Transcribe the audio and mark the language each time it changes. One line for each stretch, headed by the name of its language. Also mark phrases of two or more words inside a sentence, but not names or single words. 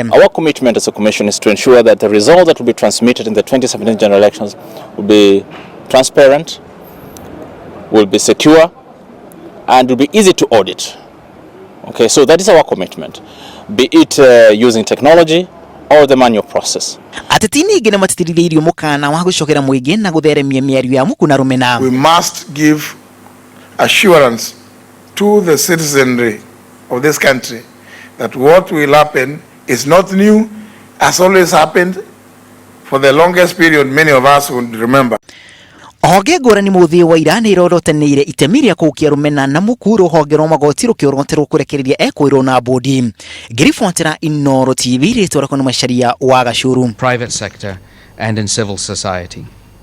English: Our commitment as a commission is to ensure that the results that will be transmitted in the 2017 general elections will be transparent, will be secure, and will be easy to audit. Okay, so that is our commitment, be it using technology or the manual process.
Kikuyu: Atetini ingĩ nĩ matitithĩirio mũkana wa gũcokera mũingĩ na gũtheremia mĩario ya mũku na rũmena.
English: We must give assurance to the citizenry of this country that what will happen is not new, has always happened for the longest period many of us would remember.
Kikuyu: Honge ngũrani mũthĩ wa ira nĩ irorotanĩire itemi rĩa kũhukia rũmena na mũku rũhonge rwa magoti rũkĩoroterwo kũrekereria ekwĩrwo na bodi. Ngĩribotera Inooro TV rĩtwa rĩakwa nĩ Macharia wa Gacũrũ.
English: Private sector and in civil society.